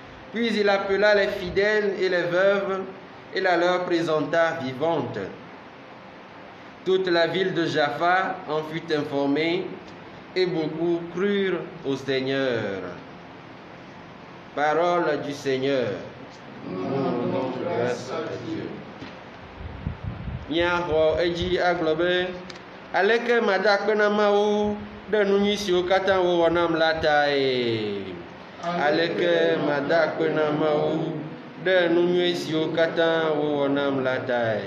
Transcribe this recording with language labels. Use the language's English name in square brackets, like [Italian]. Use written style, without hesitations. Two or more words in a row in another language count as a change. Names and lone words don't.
[French] Puis il appela les fidèles et les veuves et la leur présenta vivantes. Toute la ville de Jaffa en fut informée et beaucoup crurent au Seigneur. Parole du Seigneur. Nous rendons grâce à Dieu. [Ewe] Miaho eji aglobe aleke madakpena mawu de nunyi siwo katã wo wɔnam la tae. Aleke madakpena mawu de nunyi siwo katã wo wɔnam la tae.